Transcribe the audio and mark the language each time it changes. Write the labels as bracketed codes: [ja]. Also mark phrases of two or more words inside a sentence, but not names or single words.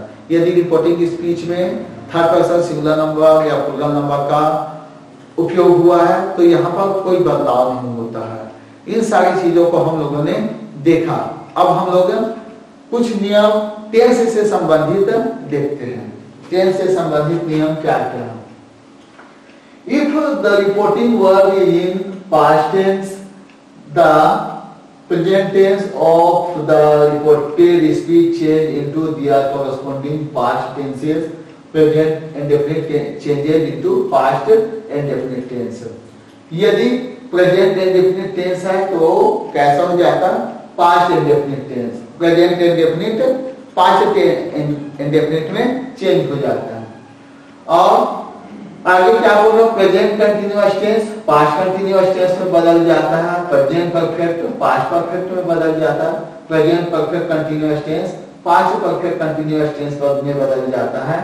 [hi] यदि [en] reporting speech [hi] में [en] third person singular number [hi] या [en] plural number [hi] का उपयोग हुआ है तो यहाँ पर कोई बदलाव नहीं होता है। इन सारी चीजों को हम लोगों ने देखा। अब हम लोग कुछ नियम टेंस से संबंधित देखते हैं। टेंस से संबंधित नियम क्या क्या है? [en] If the reporting verb is in past tense, द present tense of the reported speech change into their corresponding past tenses, present indefinite changes into past indefinite tense। [hi] यदि [en] present indefinite tense [hi] है तो कैसा हो जाता? [en] past indefinite tense। present indefinite past indefinite [hi] में चेंज हो जाता है। और आगे क्या बोल रहा हूं? [en] present continuous tense past continuous tense [hi] में बदल जाता है। [en] present perfect past perfect [hi] में बदल जाता है। [en] present perfect continuous tense past perfect continuous tense [hi] में बदल जाता है।